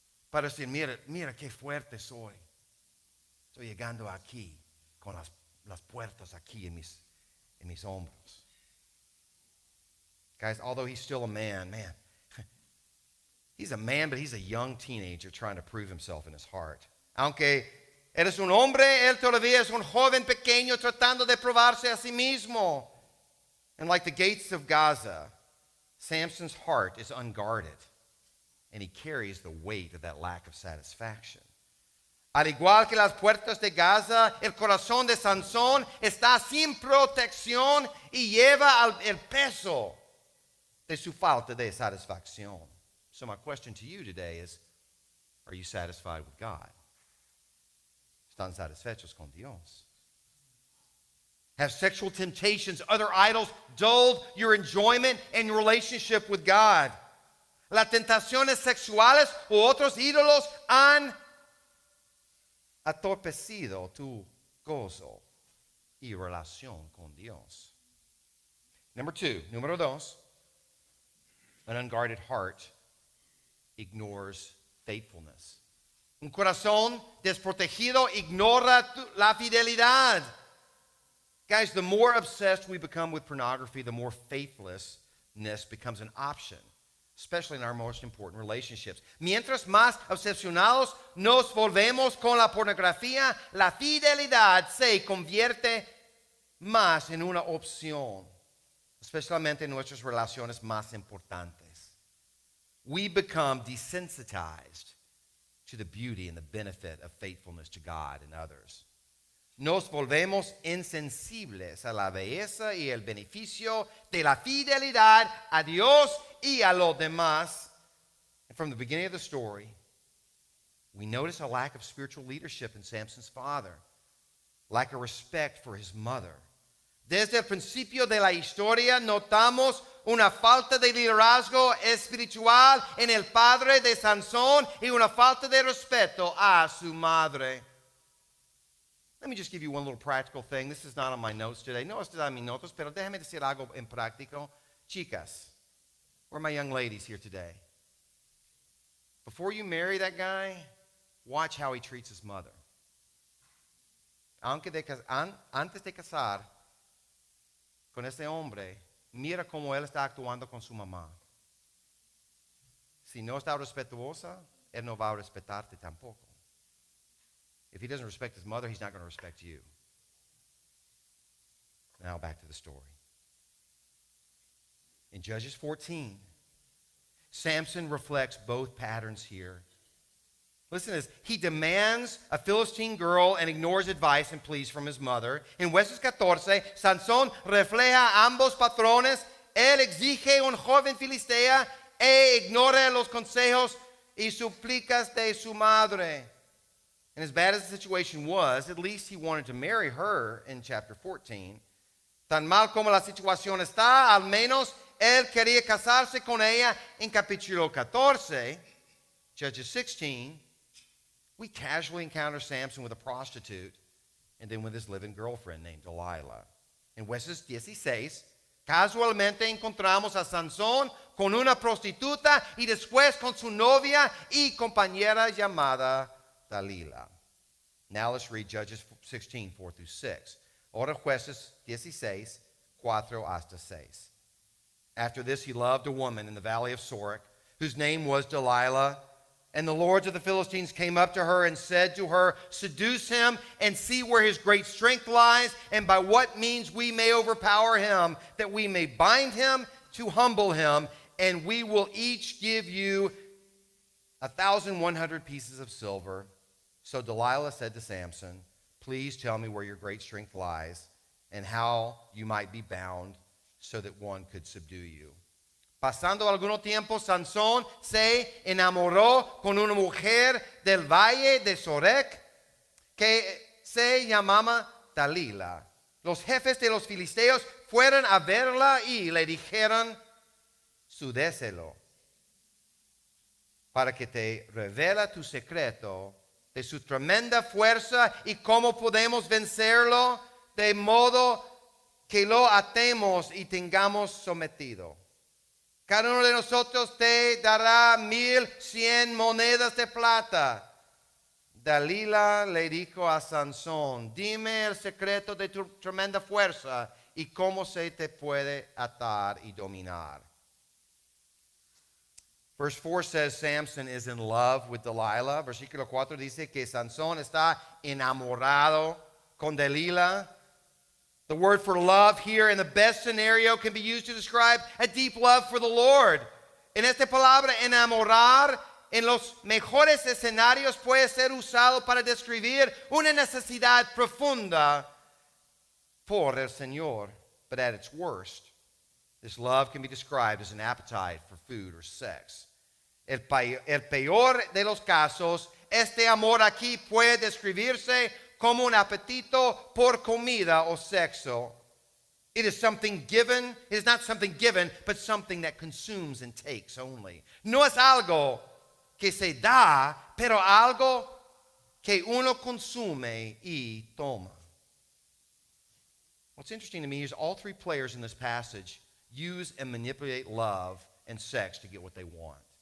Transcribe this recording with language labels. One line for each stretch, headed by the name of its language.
Spanish: Para decir, mira qué fuerte soy. Estoy llegando aquí con las puertas aquí en mis hombros.
English: Guys, although he's still a man, he's a man, but he's a young teenager trying to prove himself in his heart.
Spanish: Aunque eres un hombre, él todavía es un joven pequeño tratando de probarse a sí mismo.
English: And like the gates of Gaza, Samson's heart is unguarded, and he carries the weight of that lack of satisfaction.
Spanish: Al igual que las puertas de Gaza, el corazón de Sansón está sin protección y lleva el peso de su falta de satisfacción.
English: So my question to you today is, are you satisfied with God?
Spanish: ¿Están satisfechos con Dios?
English: Have sexual temptations, other idols, dulled your enjoyment and your relationship with God?
Spanish: Las tentaciones sexuales u otros ídolos han atorpecido tu gozo y relación con Dios. Número dos,
English: an unguarded heart ignores faithfulness.
Spanish: Un corazón desprotegido ignora la fidelidad.
English: Guys, the more obsessed we become with pornography, the more faithlessness becomes an option, especially in our most important relationships.
Spanish: Mientras más obsesionados nos volvemos con la pornografía, la fidelidad se convierte más en una opción, especialmente en nuestras relaciones más importantes.
English: We become desensitized to the beauty and the benefit of faithfulness to God and others.
Spanish: Nos volvemos insensibles a la belleza y el beneficio de la fidelidad a Dios y a los demás.
English: And from the beginning of the story, we notice a lack of spiritual leadership in Samson's father, lack of respect for his mother.
Spanish: Desde el principio de la historia notamos una falta de liderazgo espiritual en el padre de Sansón y una falta de respeto a su madre.
English: Let me just give you one little practical thing. This is not on my notes today.
Spanish: No está en mis notas, pero déjame decir algo en práctico.
English: Chicas, where are my young ladies here today? Before you marry that guy, watch how he treats his mother.
Spanish: Antes de casar con este hombre, mira cómo él está actuando con su mamá. Si no está respetuosa, él no va a respetarte tampoco.
English: If he doesn't respect his mother, he's not going to respect you. Now back to the story. In Judges 14, Samson reflects both patterns here. Listen to this. He demands a Philistine girl and ignores advice and pleas from his mother.
Spanish: En Jueces 14, Sansón refleja ambos patrones. Él exige un joven filistea e ignora los consejos y súplicas de su madre.
English: And as bad as the situation was, at least he wanted to marry her in chapter 14.
Spanish: Tan mal como la situación está, al menos él quería casarse con ella. En capítulo 14,
English: Judges 16, we casually encounter Samson with a prostitute and then with his living girlfriend named Delilah.
Spanish: En Jueces 16, casualmente encontramos a Sansón con una prostituta y después con su novia y compañera llamada Dalila.
English: Now let's read Judges 16, 4 through 6.
Spanish: Ahora Jueces 16, 4 hasta 6.
English: After this he loved a woman in the valley of Sorek, whose name was Delilah. And the lords of the Philistines came up to her and said to her, seduce him and see where his great strength lies, and by what means we may overpower him, that we may bind him to humble him, and we will each give you 1,100 pieces of silver. So Delilah said to Samson, please tell me where your great strength lies, and how you might be bound, so that one could subdue you.
Spanish: Pasando alguno tiempo, Sansón se enamoró con una mujer del valle de Sorek que se llamaba Dalila. Los jefes de los filisteos fueron a verla y le dijeron, sudéselo para que te revela tu secreto de su tremenda fuerza y cómo podemos vencerlo, de modo que lo atemos y tengamos sometido. Cada uno de nosotros te dará 1,100 monedas de plata. Dalila le dijo a Sansón, dime el secreto de tu tremenda fuerza y cómo se te puede atar y dominar.
English: Verse 4 says Samson is in love with Delilah.
Spanish: Versículo 4 dice que Sansón está enamorado con Dalila.
English: The word for love here in the best scenario can be used to describe a deep love for the Lord.
Spanish: En esta palabra, enamorar, en los mejores escenarios puede ser usado para describir una necesidad profunda por el Señor.
English: But at its worst, this love can be described as an appetite for food or sex.
Spanish: El peor de los casos, este amor aquí puede describirse como un apetito por comida o sexo.
English: It is something given. It is not something given, but something that consumes and takes only.
Spanish: No es algo que se da, pero algo que uno consume y toma.
English: What's interesting to me is all three players in this passage use and manipulate love and sex to get what they want.